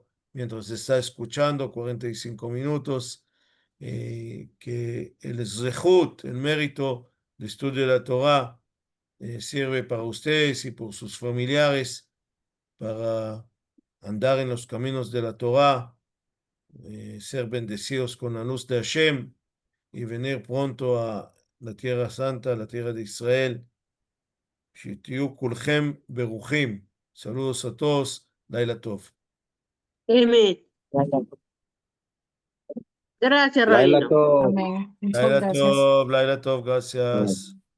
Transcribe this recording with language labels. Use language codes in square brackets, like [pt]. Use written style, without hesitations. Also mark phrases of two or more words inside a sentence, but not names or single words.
[es] mientras está escuchando 45 minutos, que el zehut, el mérito de estudio de la Torah, sirve para ustedes y por sus familiares, para andar en los caminos de la Torah, ser bendecidos con la luz de Hashem y venir pronto a la Tierra Santa, la Tierra de Israel. [he] שתהיו כולכם ברוכים. [es] Saludos a todos. [he] לילה טוב. [es] Amén. Gracias, [he] Laila [es] Rabino. [he] Tov. [es] Amén. Muchas [he] לילה [es] gracias. [he] טוב, לילה טוב, [es] gracias.